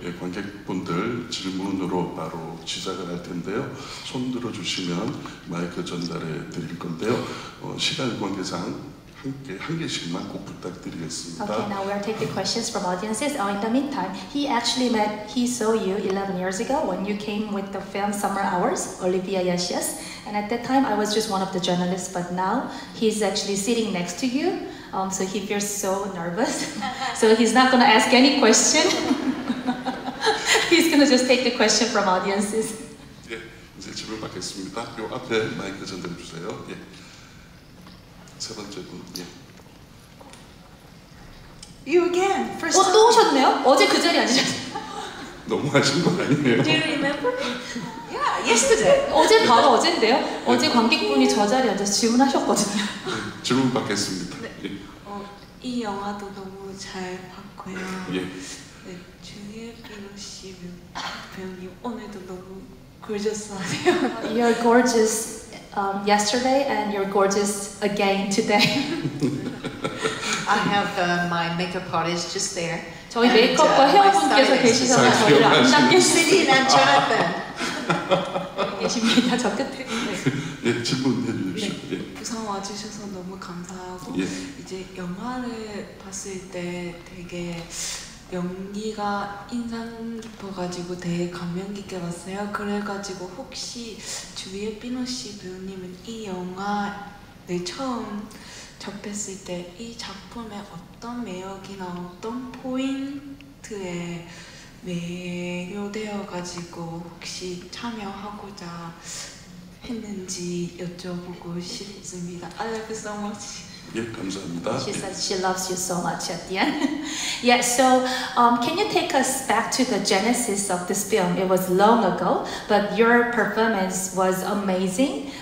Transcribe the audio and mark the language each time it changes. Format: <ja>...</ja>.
<ko>예, 관객분들 질문으로 바로 시작을 할 텐데요. 손 들어주시면 마이크 전달해 드릴 건데요. 시간 관계상 한 개씩만 꼭 부탁드리겠습니다.</ko> <en>Okay, now we are taking questions from audiences. In the meantime, he saw you 11 years ago when you came with the film Summer Hours, Olivia Yes. And at that time, I was just one of the journalists, but now he's actually sitting next to you. So he feels so nervous. So he's not going to ask any question. He's going to just take the question from audiences.</en> <ko>예, 이제 질문 받겠습니다. 요 앞에 마이크 전달해 주세요. 예. 세 번째 분. 예.</ko> <en>You again. First</en> <ko>또 오셨네요? 어제 그 자리에 앉으셨어요. 너무 하신 거 아니에요?</ko> <en>Do you remember? Yeah, yesterday.</en> <ko>어제 바로 어젠데요? 어제 관객분이 저 자리에 앉아서 질문하셨거든요. 네, 질문 받겠습니다. 네. 예. 이 영화도 너무 잘 봤고요. 예. 네, 주리엣 비노 씨 배우님 오늘도 너무 gorgeous하세요.</ko> <en>You're gorgeous yesterday and you're gorgeous again today. I have my makeup artist just there.</en> <ko>저희 메이크업과 헤어분께서 계시셔서 저희를 아름답게</ko> <en>Sitting and Jonathan.</en> <ko>계십니다. 저 끝에. 예, 질문해 주십시오. 예. 부산 와주셔서 너무 감사하고 예. 이제 영화를 봤을 때 되게 연기가 인상 깊어가지고 되게 감명 깊게 봤어요. 그래가지고 혹시 주리엣 비노 씨 배우님은 이 영화를 처음 접했을 때 이 작품의 어떤 매력이나 어떤 포인트에 매료되어가지고 혹시 참여하고자 했는지 여쭤보고 싶습니다.</ko> <en>I love you so much.</en> <ko>예, 감사합니다.</ko> <en>She said she loves you so much at the end. Yeah, so can you take us back to the genesis of this film? It was long ago, but your performance was amazing.</en>